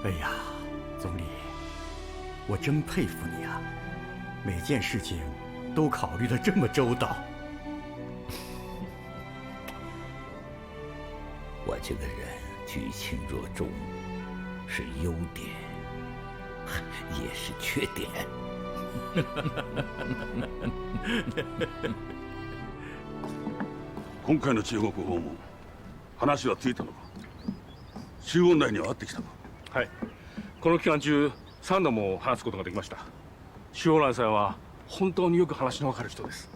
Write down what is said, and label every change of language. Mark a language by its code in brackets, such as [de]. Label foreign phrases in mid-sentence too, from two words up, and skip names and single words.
[zh] 哎呀，总理，我真佩服你啊！每件事情都考虑得这么周到。我这个人举轻若重，是优点，也是缺点。 [ja] 今回の中国訪問、話はついたのか。周恩来には会ってきたか。はい、この期間中3度も話すことができました。周恩来さんは本当によく話の分かる人です。